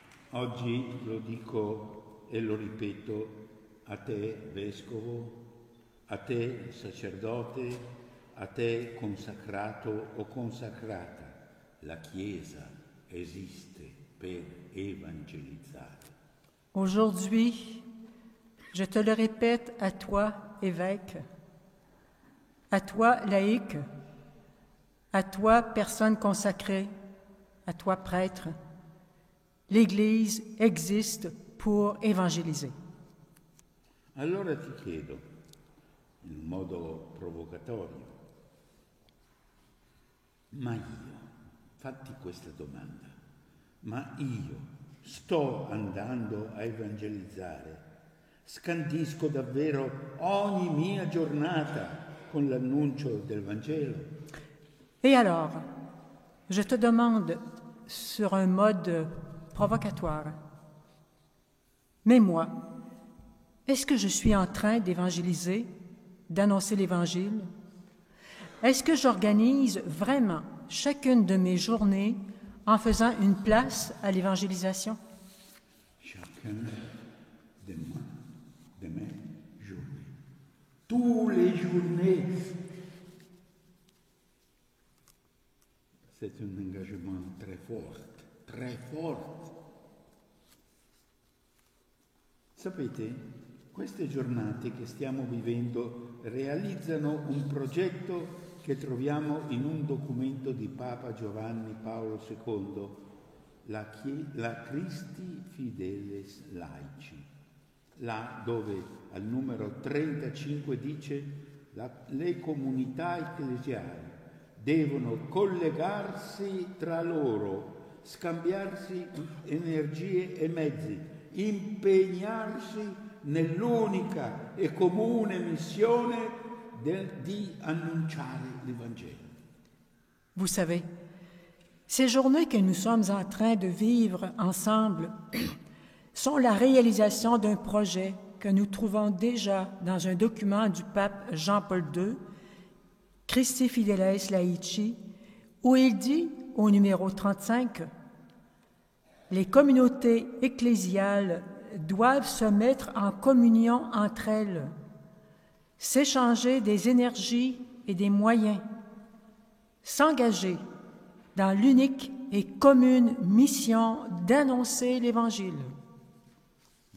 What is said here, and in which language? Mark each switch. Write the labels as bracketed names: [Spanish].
[Italian] Oggi lo dico e lo ripeto a te vescovo, a te sacerdote, a te consacrato o consacrata. La Chiesa esiste per evangelizzare. Aujourd'hui, je te le répète à toi, évêque, à toi, laïc, à toi, personne consacrée, à toi, prêtre, l'Église existe pour évangéliser. Allora ti chiedo, in modo provocatorio, ma io, fatti questa domanda, ma io sto andando a evangelizzare? Scandisco davvero ogni mia giornata con l'annuncio del Vangelo? [French] Et alors, je te demande, sur un mode provocatoire. Mais moi, est-ce que je suis en train d'évangéliser, d'annoncer l'Évangile? Est-ce que j'organise vraiment chacune de mes journées en faisant une place à l'évangélisation? Chacun de mes journées. Tous les journées. C'est un engagement très fort, très fort. [Italian] Sapete, queste giornate che stiamo vivendo realizzano un progetto che troviamo in un documento di Papa Giovanni Paolo II, la Christi Fideles Laici, là dove al numero 35 dice le comunità ecclesiali devono collegarsi tra loro, scambiarsi energie e mezzi, impegnarsi nell'unica e comune missione di annunciare l'Evangelo. [French] Vous savez, ces journées que nous sommes en train de vivre ensemble sont la réalisation d'un projet que nous trouvons déjà dans un document du pape Jean-Paul II, Christi Fideles Laici, où il dit au numéro 35, « Les communautés ecclésiales doivent se mettre en communion entre elles, s'échanger des énergies et des moyens, s'engager dans l'unique et commune mission d'annoncer l'Évangile. »